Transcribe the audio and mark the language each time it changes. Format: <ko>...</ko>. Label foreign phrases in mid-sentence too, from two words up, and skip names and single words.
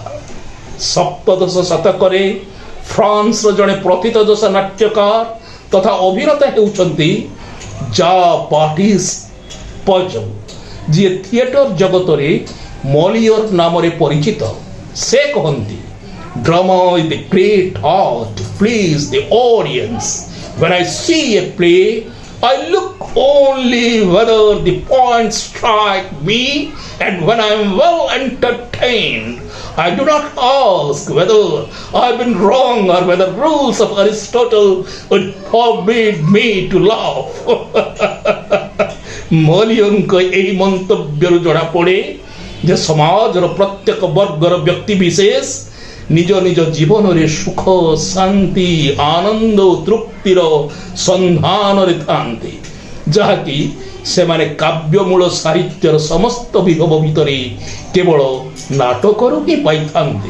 <or>ସପ୍ତଦଶ ଶତକରେ ଫ୍ରାନ୍ସର ଜଣେ ପ୍ରଥିତଯଶା ନାଟ୍ୟକାର ତଥା ଅଭିନେତା ହେଉଛନ୍ତି ଜା-ବାଟିଷ୍ଟ ପଜଲ୍, ଯିଏ ଥିଏଟର ଜଗତରେ ମଲିୟର ନାମରେ ପରିଚିତ। ସେ କହନ୍ତି,</or> <en>drama is the great art to please the audience. When I see a play, I look only whether the points strike me, and when I am well entertained, I do not ask whether I have been wrong or whether rules of Aristotle would forbid me to laugh.</en> <or>ମଲିୟରଙ୍କ ଏହି ମନ୍ତବ୍ୟରୁ ଜଣାପଡ଼େ ଯେ ସମାଜର ପ୍ରତ୍ୟେକ ବର୍ଗର ବ୍ୟକ୍ତି ବିଶେଷ ନିଜ ନିଜ ଜୀବନରେ ସୁଖ, ଶାନ୍ତି, ଆନନ୍ଦ ଓ ତୃପ୍ତିର ସନ୍ଧାନରେ ଥାନ୍ତି, ଯାହାକି ସେମାନେ କାବ୍ୟମୂଳ ସାହିତ୍ୟର ସମସ୍ତ ବିଭବ ଭିତରେ କେବଳ ନାଟକରୁ ହିଁ ପାଇଥାନ୍ତି।</or>